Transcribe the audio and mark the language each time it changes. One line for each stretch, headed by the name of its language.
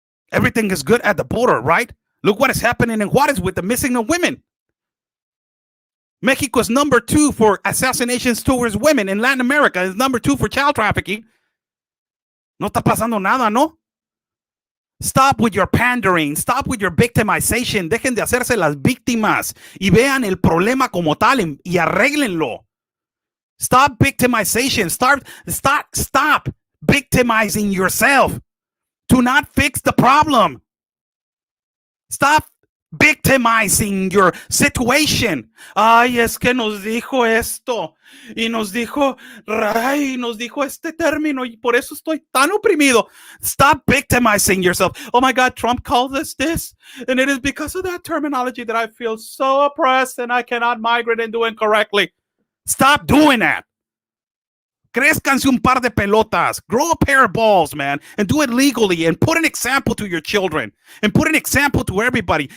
English: Everything is good at the border, right? Look what is happening in Juarez with the missing of women. Mexico is number 2 for assassinations towards women in Latin America. Is number 2 for child trafficking.
Spanish: No está pasando nada, ¿no?
English: Stop with your pandering. Stop with your victimization.
Spanish: Dejen de hacerse las víctimas y vean el problema como tal y arréglenlo.
English: Stop victimization. Stop victimizing yourself to not fix the problem. Stop victimizing your situation.
Spanish: Ay, es que nos dijo esto y nos dijo este término y por eso estoy tan oprimido.
English: Stop victimizing yourself. Oh my God, Trump called us this, and it is because of that terminology that I feel so oppressed and I cannot migrate and do it correctly. Stop doing that.
Spanish: Crezcanse un par de pelotas.
English: Grow a pair of balls, man, and do it legally and put an example to your children and put an example to everybody.